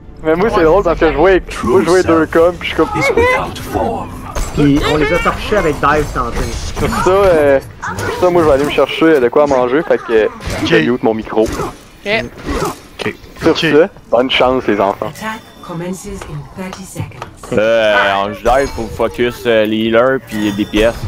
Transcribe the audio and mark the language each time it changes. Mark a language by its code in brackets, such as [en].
[fr] Mais moi, c'est drôle parce que je jouais 2 coms, pis je suis comme. Puis on les a torchés avec dive tantôt. Pour ça, moi, je vais aller me chercher de quoi manger, fait que je mute mon micro. Ok. Sur ce, bonne chance, les enfants. [en] Attack commences in 30 seconds. [fr] En dive, faut focus les healers pis des pièces.